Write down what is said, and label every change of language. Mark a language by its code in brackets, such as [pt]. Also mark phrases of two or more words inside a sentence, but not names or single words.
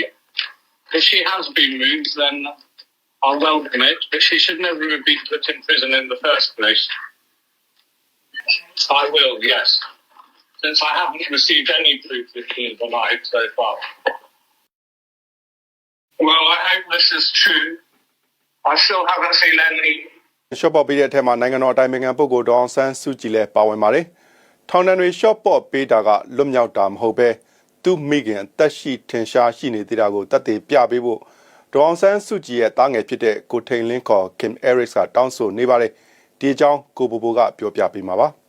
[en] If she has been moved, then I'll welcome it, but she should never have been put in prison in the first place. I will, yes, since I haven't received any proof that she is alive so far. Well, I hope this is true. I still haven't seen any. [my] ရှော့ပေါ့ပေးတဲ့အထက်မှာနိုင်ငံတော်အတိုင်ပင်ခံပုဂ္ဂိုလ်ဒေါအောင်ဆန်းစုကြည်လည်းပါဝင်ပါတယ်။ထောင်ဒဏ်တွေရှော့ပေါ့ပေးတာကလွတ်မြောက်တာမဟုတ်ပဲသူ့မိခင်တက်ရှိထင်ရှားရှိနေသေးတာကိုတက်တည်ပြပေးဖို့ဒေါအောင်ဆန်းစုကြည်ရဲ့တားငယ်ဖြစ်တဲ့ကိုထိန်လင်းခေါ် Kim Eric ကတောင်းဆိုနေပါတယ်။ဒီအကြောင်းကိုဘိုဘိုကပြောပြပေးမှာပါ။